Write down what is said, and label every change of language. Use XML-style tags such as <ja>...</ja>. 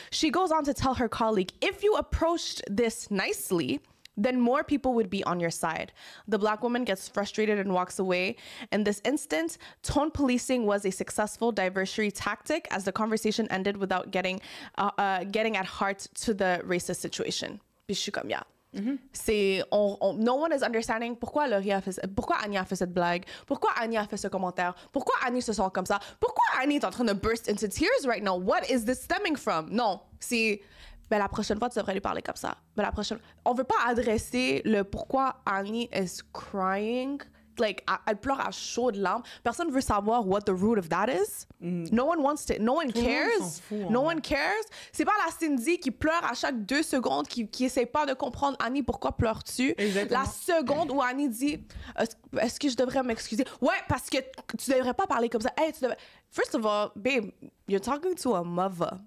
<en>She goes on to tell her colleague, "If you approached this nicely, then more people would be on your side." The black woman gets frustrated and walks away. In this instance, tone policing was a successful diversionary tactic as the conversation ended without getting at heart to the racist situation.</en> <fr>Puis je suis comme, yeah. C'est,</fr> <en>no one is understanding</en> <fr>pourquoi Annie a fait cette blague, pourquoi Annie a fait ce commentaire, pourquoi Annie se sent comme ça, pourquoi Annie est en train de</fr> <en>burst into tears right now. What is this stemming from?</en> <fr>Non, c'est... Ben, la prochaine fois, tu devrais lui parler comme ça. Ben, on veut pas adresser le pourquoi Annie</fr> <en>is crying.</en> <fr>Like, elle pleure à chaudes larmes. Personne veut savoir</fr> <en>what the root of that is. No one wants to. No one cares. No one cares.</en> <fr>C'est pas la Cindy qui pleure à chaque 2 secondes, qui essaie pas de comprendre Annie, pourquoi pleures-tu? La seconde où Annie dit est-ce que je devrais m'excuser? Ouais, parce que tu devrais pas parler comme ça.</fr> <en>Hey, First of all, babe, you're talking to a mother.</en>